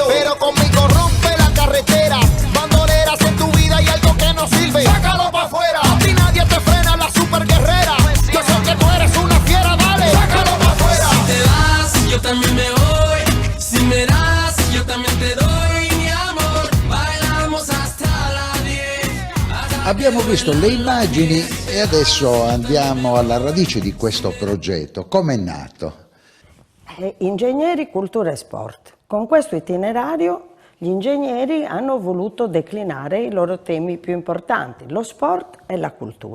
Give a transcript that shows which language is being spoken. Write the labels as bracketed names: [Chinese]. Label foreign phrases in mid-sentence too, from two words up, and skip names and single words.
[Spanish] Pero conmigo rompe la carretera, bandoleras en tu vida y algo que no sirve, sácalo pa' afuera. A ti nadie te frena, la super guerrera. Yo sé que tú eres una fiera, dale, sácalo pa' afuera. Si te vas, yo también me voy. Si me das, yo también te doy mi amor. Bailamos hasta las 10. [Italian] Abbiamo visto le immagini e adesso andiamo alla radice di questo progetto. Com'è nato? Ingegneri, cultura e sport. Con questo itinerario gli ingegneri hanno voluto declinare i loro temi più importanti, lo sport e la cultura.